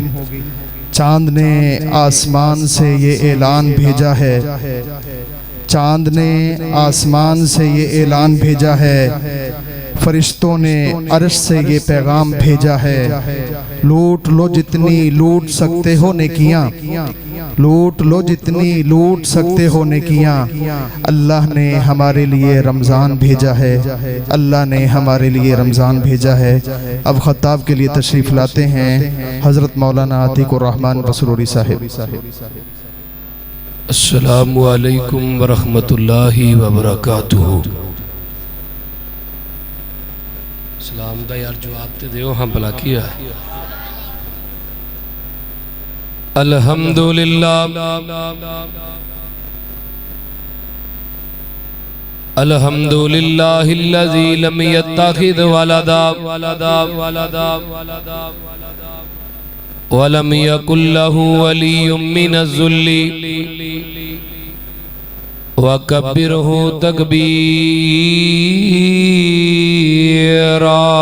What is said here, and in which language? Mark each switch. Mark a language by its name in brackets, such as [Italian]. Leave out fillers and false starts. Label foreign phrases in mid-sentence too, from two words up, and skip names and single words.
[Urdu] چاند نے آسمان سے یہ اعلان بھیجا ہے، چاند نے آسمان سے یہ اعلان بھیجا ہے، فرشتوں نے عرش سے یہ پیغام بھیجا ہے، لوٹ لو جتنی لوٹ سکتے ہو نیکیاں، لوٹ لو جتنی لوٹ سکتے ہو نیکیاں. اللہ نے ہمارے لیے رمضان بھیجا ہے، اللہ نے ہمارے لیے رمضان بھیجا ہے. اب خطاب کے لیے تشریف لاتے ہیں حضرت مولانا عتیق الرحمان بسروری صاحب. [Arabic] السلام عليكم ورحمة الله وبركاته. [Punjabi] سلام دا یار جواب تے دیو۔ ہاں بھلا کیا. [Arabic] الحمد لله الحمد لله الذي لم يتخذ ولدا ولم يكن له ولي من الذل وكبره تكبيرا.